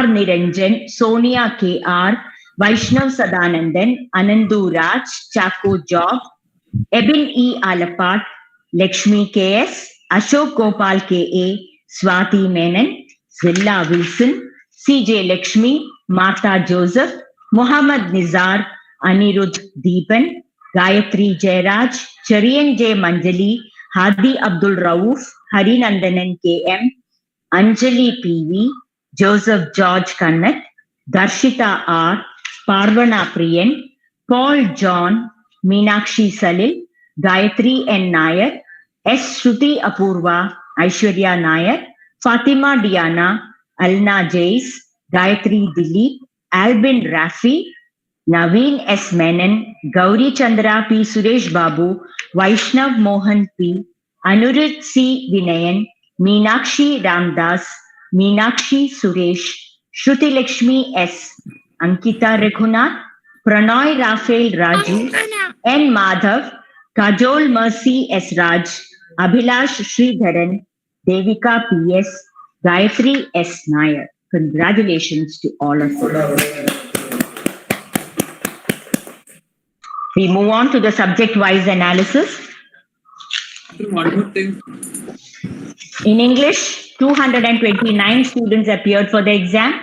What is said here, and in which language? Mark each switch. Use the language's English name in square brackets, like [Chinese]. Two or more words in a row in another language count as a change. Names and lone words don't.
[English] Niranjan, Sonia K.R., Vaishnav Sadanandan, Anandu Raj, Chaco Job, Ebin E. Alapat, Lakshmi K.S., Ashok Gopal K.A., Swati Menon, Zilla Wilson, C.J. Lakshmi, Martha Joseph, Muhammad Nizar, Anirudh Deepan, Gayatri Jairaj, Chariyan J. Manjali, Hadi Abdul Rauf, Harinandanan K.M., Anjali P.V., Joseph George Kannat, Darshita R., Parvana Priyan, Paul John, Meenakshi Salil, Gayatri N. Nair, S. Shruti Apurva, Aishwarya Nair, Fatima Diana, Alna Jais, Gayatri Dilip, Albin Rafi, Naveen S. Menon, Gauri Chandra P. Suresh Babu, Vaishnav Mohan P., Anurit C. Vinayan, Meenakshi Ramdas, Meenakshi Suresh, Shruti Lakshmi S., Ankita Raghunath, Pranoy Rafael Raju, N. Madhav, Kajol Mercy S. Raj, Abhilash Sridharan, Devika P.S., Gayatri S. Nair. Congratulations to all of you. We move on to the subject-wise analysis. One more thing. In English, 229 students appeared for the exam.